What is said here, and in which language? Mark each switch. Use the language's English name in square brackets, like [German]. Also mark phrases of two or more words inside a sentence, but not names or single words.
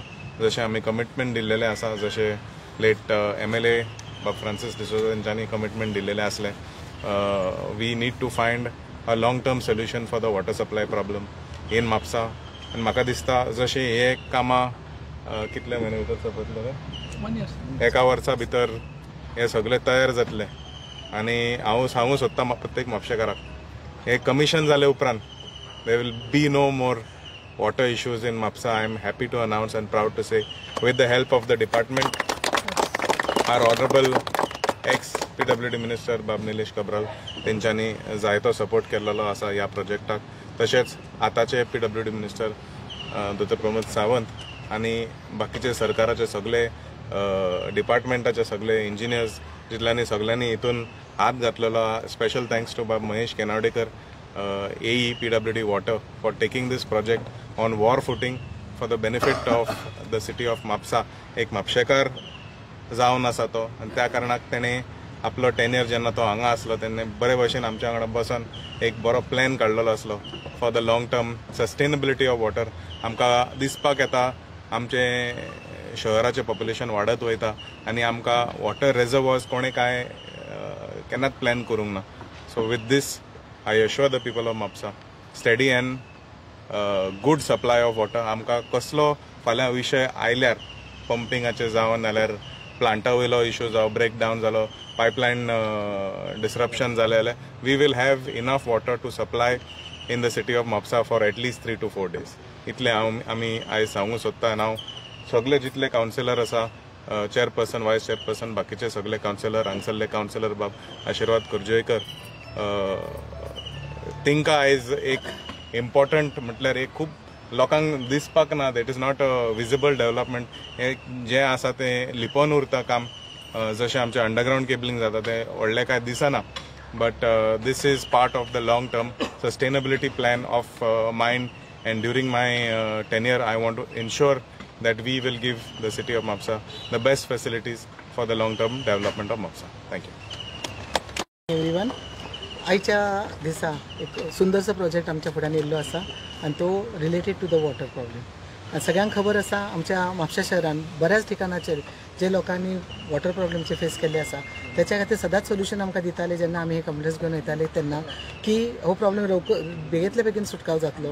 [Konkani] जशें आमी कमिटमेंट दिल्लेलें आसा, जशें लेट MLA बाब फ्रांसीस डिसोजा तेंच्यांनी कमिटमेंट दिल्लेलें आसलें, [English] we need to find a long term solution for the water supply problem in Mapsa. [Konkani] आनी म्हाका दिसता जशें हे कामां कितले म्हयने भितर सोंपतले, एका वर्सा भितर हे सगळे तयार जातले। आनी हांव सांगूं सोदतां प्रत्येक म्हापशेकाराक हे कमिशन जाले उपरांत [English] there will be no more water issues in Mapsa. I am happy to announce and proud to say, with the help of the department, our honorable ex-PWD minister Bab Nilesh Kabral [Konkani] तेंच्यांनी जायतो सपोर्ट केल्लो आसा ह्या प्रोजेक्टाक। तशेंच आताचे PWD मिनिस्टर डॉ. प्रमोद सावंत आनी बाकीचे सरकाराचे सगळे डिपार्टमेंटाचे सगळे इंजिनियर्स जितल्यांनी सगळ्यांनी हितून हात घातलेलो। [English] special thanks to बाब महेश केनावडेकर AE PWD Water for taking this project on war footing for the benefit of the city of Mapsa. [Konkani] एक म्हापशेकार जावन आसा तो आनी त्या कारणाक तेणें आपलो टेन्युअर जेन्ना तो हांगा आसलो तेन्ना बरे भशेन आमच्या वांगडा बसून एक बरो प्लॅन काडलेलो आसलो [English] for the long term sustainability of water. [Konkani] आमकां दिसपाक येता आमचे शहराचें पॉप्युलेशन वाडत वयता आनी आमकां [English] water reservoirs [Konkani] कोणें काय केन्नाच प्लॅन करूंक ना। [English] so with this I assure the people of Mapsa steady and good supply of water। [Konkani] आमकां कसलो फाल्यां विशय आयल्यार पंपिंगाचे जावन नाल्यार प्लांटा वयलो इश्यू जावं ब्रेकडावन जालो, [English] pipeline disruption [Konkani] जालें जाल्यार [English] we will have enough water to supply in the city of Mapsa for at least 3 to 4 days. [Konkani] इतलें आमी आयज सांगूंक सोदता। हांव सगळे जितले कावन्सिलर आसा, चेअरपर्सन, [English] vice chairperson, [Konkani] बाकीचे सगळे कावन्सिलर, हांगसरले कावन्सिलर बाब आशिर्वाद कुर्जेकर, तिंका आयज एक इम्पॉर्टंट म्हटल्यार एक खूब लोकांक दिसपाक ना, [English] that is not a visible development. [Konkani] हे जे आसा ते लिपोवन उरता काम, जशें आमचें [English] underground cabling [Konkani] जाता ते व्हडलें कांय दिसना, [English] but this is part of the long term sustainability plan of mine. and during my tenure I want to ensure that we will give the city of Mapsa the best facilities for the long term development of Mapsa. Thank you everyone। [Konkani] आयच्या दिसा एक सुंदरसो प्रोजेक्ट आमच्या फुड्यान येयल्लो आसा आनी तो [English] related to the water problem. [Konkani] सगळ्यांक खबर आसा आमच्या म्हापशा शहरान बऱ्याच ठिकाणाचेर जे लोकांनी वॉटर प्रॉब्लेमचे फेस केल्ले आसा त्याच्या खातीर सदांच सोल्युशन आमकां दिताले जेन्ना आमी हे कंप्लेंट्स घेवन वयताले तेन्ना की हो प्रॉब्लेम बेगींतल्या बेगीन सुटकाव जातलो।